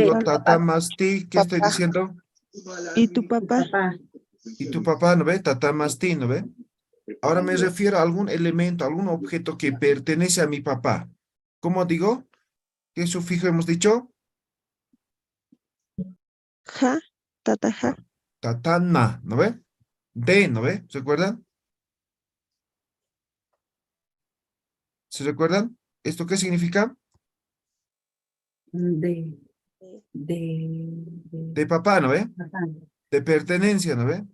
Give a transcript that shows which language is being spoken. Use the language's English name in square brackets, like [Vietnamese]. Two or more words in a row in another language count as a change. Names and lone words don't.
[Spanish] digo tatamasti. ¿Qué estoy diciendo? y tu papá. Papá. Y tu papá, ¿no ve? Tatamasti, ¿no ve? Ahora me refiero a algún elemento, algún objeto que pertenece a mi papá. ¿Cómo digo? ¿Qué sufijo hemos dicho? [Aymara] Ja, tata ja. [Spanish] Tatana, ¿no ve? De, ¿no ve? ¿Se acuerdan? ¿Se recuerdan? ¿Esto qué significa? De, De papá, ¿no ve? ajá. De pertenencia, ¿no ve?